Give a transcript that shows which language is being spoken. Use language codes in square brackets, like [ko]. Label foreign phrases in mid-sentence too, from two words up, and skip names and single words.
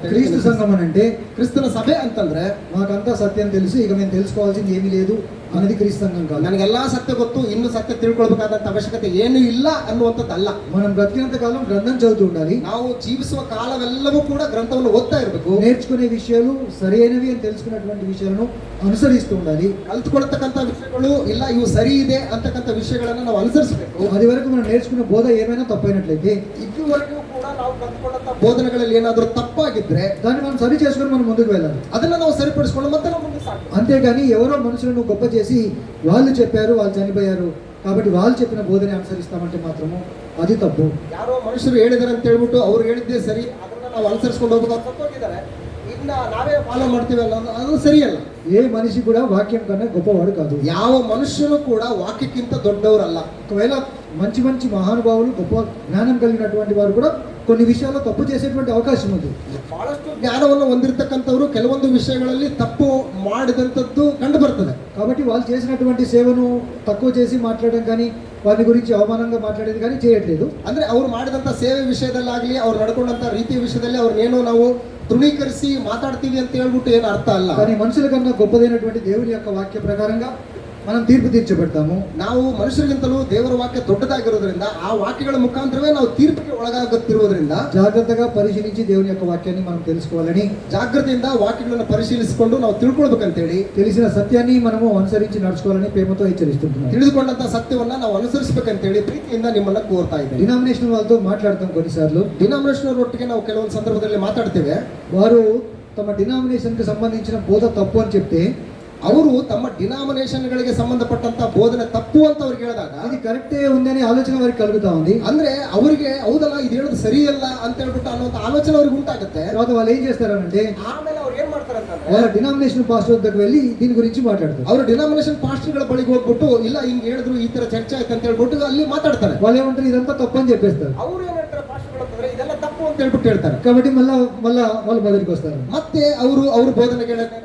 [te] క్రీస్తు సంఘం అని అంటే [kn] ಕ್ರಿಸ್ತನ ಸಭೆ ಅಂತಂದ್ರೆ [te] మాకంతా సత్యం తెలుసు, ఇక మేము తెలుసుకోవాల్సింది ఏమీ లేదు అనేది క్రీస్తు సంఘం కాదు. [kn] ನನಗೆಲ್ಲಾ ಸತ್ಯ ಗೊತ್ತು, ಇನ್ನು ಸತ್ಯ ತಿಳ್ಕೊಳ್ಬೇಕಾದಂತ ಅವಶ್ಯಕತೆ ಏನು ಇಲ್ಲ ಅನ್ನುವಂಥದ್ದಲ್ಲ. [te] మనం బ్రతికినంత కాలం గ్రంథం చదువుతూ ఉండాలి. [kn] ನಾವು ಜೀವಿಸುವ ಕಾಲವೆಲ್ಲವೂ ಕೂಡ ಗ್ರಂಥವನ್ನು ಓದ್ತಾ ಇರಬೇಕು. [te] నేర్చుకునే విషయాలు సరైనవి అని తెలుసుకున్నటువంటి విషయాలను అనుసరిస్తూ ఉండాలి. [kn] ಕಲ್ತ್ಕೊಳ್ತಕ್ಕಂಥ ವಿಷಯಗಳು ಇಲ್ಲ ಇವು ಸರಿ ಇದೆ ಅಂತಕ್ಕಂಥ ವಿಷಯಗಳನ್ನ ನಾವು ಅನುಸರಿಸಬೇಕು. [te] అది వరకు మనం నేర్చుకున్న బోధ ఏమైనా తప్పైనట్లయితే, [kn] ಇದುವರೆಗೂ ಕೂಡ ನಾವು ಕಲ್ತ್ಕೊಂಡಂತ ಬೋಧನೆಗಳಲ್ಲಿ ಏನಾದರೂ ತಪ್ಪಾಗಿದ್ರೆ [te] దాన్ని మనం సరి చేసుకుని మనం ముందుకు వెళ్ళాలి. [kn] ಅದನ್ನ ನಾವು ಸರಿಪಡಿಸಿಕೊಂಡು ಮತ್ತೆ ನಾವು ಮುಂದೆ ಸಾಕು. [te] అంతేగాని ఎవరో మనుషులను గొప్ప చేసి వాళ్ళు చెప్పారు, వాళ్ళు చనిపోయారు కాబట్టి వాళ్ళు చెప్పిన బోధనే అనుసరిస్తామంటే మాత్రము అది తప్పు. [kn] ಯಾರೋ ಮನುಷ್ಯರು ಹೇಳಿದಾರೆ ಅಂತ ಹೇಳ್ಬಿಟ್ಟು ಅವ್ರು ಹೇಳಿದ್ದೇ ಸರಿ, ಅದನ್ನ ನಾವು ಅನುಸರಿಸಿಕೊಂಡು ಹೋಗೋದು ತಪ್ಪೋಗಿದ್ದಾರೆ. ಇನ್ನ ನಾವೇ ಫಾಲೋ ಮಾಡ್ತೀವಲ್ಲ ಅದು ಸರಿಯಲ್ಲ. [te] ఏ మనిషి కూడా వాక్యం కన్నా గొప్పవాడు కాదు. [kn] ಯಾವ ಮನುಷ್ಯನು ಕೂಡ ವಾಕ್ಯಕ್ಕಿಂತ ದೊಡ್ಡವರಲ್ಲ. [te] ఒకవేళ మంచి మంచి మహానుభావులు గొప్ప జ్ఞానం కలిగినటువంటి వారు కూడా కొన్ని విషయాల్లో తప్పు చేసేటువంటి అవకాశం ఉంది. [kn] ಬಹಳಷ್ಟು ಜ್ಞಾನವನ್ನು ಹೊಂದಿರತಕ್ಕಂಥವರು ಕೆಲವೊಂದು ವಿಷಯಗಳಲ್ಲಿ ತಪ್ಪು ಮಾಡಿದಂಥದ್ದು ಕಂಡು ಬರ್ತದೆ. [te] కాబట్టి వాళ్ళు చేసినటువంటి సేవను తక్కువ చేసి మాట్లాడడం కానీ వారి గురించి అవమానంగా మాట్లాడేది కానీ చేయట్లేదు. [kn] ಅಂದ್ರೆ ಅವರು ಮಾಡಿದಂಥ ಸೇವೆ ವಿಷಯದಲ್ಲಾಗ್ಲಿ ಅವ್ರು ನಡ್ಕೊಂಡಂಥ ರೀತಿಯ ವಿಷಯದಲ್ಲಿ ಅವ್ರನ್ನೇನೋ ನಾವು ತೃಣೀಕರಿಸಿ ಮಾತಾಡ್ತೀವಿ ಅಂತ ಹೇಳ್ಬಿಟ್ಟು ಏನು ಅರ್ಥ ಅಲ್ಲ. [te] కానీ మనుషుల కన్నా గొప్పదైనటువంటి దేవుని యొక్క వాక్య ప్రకారంగా మనం తీర్పు తీర్చబడతాము. [kn] ನಾವು ಮನುಷ್ಯರಿಗಿಂತಲೂ ದೇವರ ವಾಕ್ಯ ದೊಡ್ಡದಾಗಿರೋದ್ರಿಂದ ಆ ವಾಕ್ಯಗಳ ಮುಖಾಂತರವೇ ನಾವು ತೀರ್ಪಿಗೆ ಒಳಗಾಗುತ್ತಿರುವುದರಿಂದ [te] జాగ్రత్తగా పరిశీలించి దేవుని యొక్క వాక్యాన్ని మనం తెలుసుకోవాలని, [kn] ಜಾಗ್ರತೆಯಿಂದ ವಾಕ್ಯಗಳನ್ನು ಪರಿಶೀಲಿಸಿಕೊಂಡು ನಾವು ತಿಳ್ಕೊಳ್ಬೇಕಂತೇಳಿ, [te] తెలిసిన సత్యాన్ని మనము అనుసరించి నడుచుకోవాలని ప్రేమతో హెచ్చరిస్తుంటున్నాం. [kn] ತಿಳಿದುಕೊಂಡಂತ ಸತ್ಯವನ್ನ ನಾವು ಅನುಸರಿಸಬೇಕಂತೇಳಿ ಪ್ರೀತಿಯಿಂದ ನಿಮ್ಮನ್ನ ಕೋರ್ತಾ ಇದ್ದೇವೆ. [te] డినామినేషన్ వాళ్ళతో మాట్లాడతాం కొన్నిసార్లు. [kn] ಡಿನಾಮಿನೇಷನಲ್ ಒಟ್ಟಿಗೆ ನಾವು ಕೆಲವೊಂದು ಸಂದರ್ಭದಲ್ಲಿ ಮಾತಾಡ್ತೇವೆ. [te] వారు తమ డినామినేషన్కి సంబంధించిన బోధ తప్పు అని చెప్తే [kn] ಅವರು ತಮ್ಮ ಡಿನಾಮಿನೇಷನ್ಗಳಿಗೆ ಸಂಬಂಧಪಟ್ಟಂತ ಬೋಧನೆ ತಪ್ಪು ಅಂತ ಅವ್ರಿಗೆ ಹೇಳಿದಾಗ [te] అది కరెక్టే ఉందని ఆలోచన వారికి కలుగుతా ఉంది. [kn] ಅಂದ್ರೆ ಅವರಿಗೆ ಹೌದಲ್ಲ ಇದು ಹೇಳೋದು ಸರಿಯಲ್ಲ ಅಂತ ಹೇಳ್ಬಿಟ್ಟು ಅನ್ನೋಂಥ ಆಲೋಚನೆ ಅವ್ರಿಗೆ ಉಂಟಾಗುತ್ತೆ. [te] తర్వాత వాళ్ళు ఏం చేస్తారంటే [kn] ಆಮೇಲೆ ಅವ್ರು ಏನ್ ಮಾಡ್ತಾರೆ ಅಂತಂದ್ರೆ [te] వాళ్ళ డినామినేషన్ పాస్టర్ వద్దకు వెళ్ళి దీని గురించి మాట్లాడతారు. [kn] ಅವರು ಡಿನಾಮಿನೇಷನ್ ಪಾಸ್ಟರ್ಗಳ ಬಳಿಗೆ ಹೋಗ್ಬಿಟ್ಟು ಇಲ್ಲ ಹಿಂಗ್ ಹೇಳಿದ್ರು ಈ ತರ ಚರ್ಚೆ ಆಯ್ತು ಅಂತ ಹೇಳ್ಬಿಟ್ಟು ಅಲ್ಲಿ ಮಾತಾಡ್ತಾರೆ. [te] వాళ్ళు ఏమంటారు ఇదంతా తప్పు అని చెప్పేస్తారు. [kn] ಅವ್ರು ಏನ್ ಹೇಳ್ತಾರೆ ಪಾಸ್ಟರ್ಗಳು ಅಂತಂದ್ರೆ ಇದೆಲ್ಲ ತಪ್ಪು ಅಂತ ಹೇಳ್ಬಿಟ್ಟು ಹೇಳ್ತಾರೆ. [te] కాబట్టి మళ్ళా వాళ్ళు బదిలీకి వస్తారు. [kn] ಮತ್ತೆ ಅವ್ರ ಬೋಧನೆಗಳನ್ನ ತಗೊಂಡ್ಬರ್ತಾರೆ.